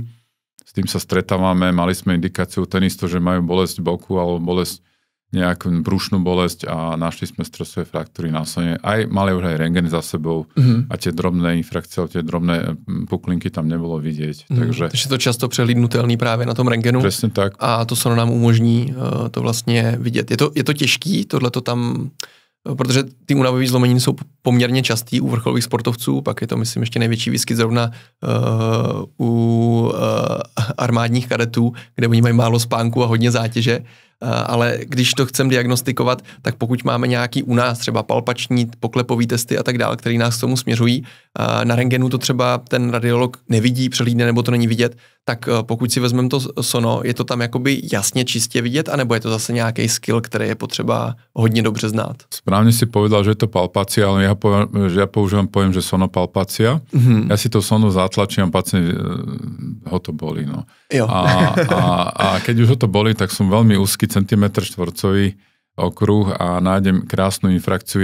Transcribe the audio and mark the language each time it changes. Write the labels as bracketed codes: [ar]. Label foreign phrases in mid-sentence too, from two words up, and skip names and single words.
[sk] S tým sa stretávame. Mali sme indikáciu tenistov, že majú bolesť boku alebo bolesť nejakú brušnú bolesť a našli sme stresové fraktúry na sone. Mali už aj rentgeny za sebou a tie drobné infrakcie, tie drobné puklinky tam nebolo vidieť. Takže [cs] to často přehlídnutelný právě na tom rentgenu. Přesně tak. A to sono nám umožní to vlastně vidět. Je to těžký, tohleto tam, protože ty únavové zlomeniny jsou poměrně častý u vrcholových sportovců, pak je to, myslím, ještě největší výskyt zrovna u armádních kadetů, kde oni mají málo spánku a hodně zátěže. Ale když to chceme diagnostikovat, tak pokud máme nějaký u nás třeba palpační, poklepový testy a tak dále, který nás k tomu směřují, na rentgenu to třeba ten radiolog nevidí, přehlídne nebo to není vidět, tak pokud si vezmeme to sono, je to tam jakoby jasně čistě vidět, anebo je to zase nějaký skill, který je potřeba hodně dobře znát? [sk] Správne si povedal, že je to palpácia, ale ja používam pojem, že sonopalpácia. Ja si to sono zatlačím a pacient ho to bolí. No. A keď už ho to bolí, tak som veľmi úzky centimetr štvorcový okruh a nájdem krásnu infrakciu.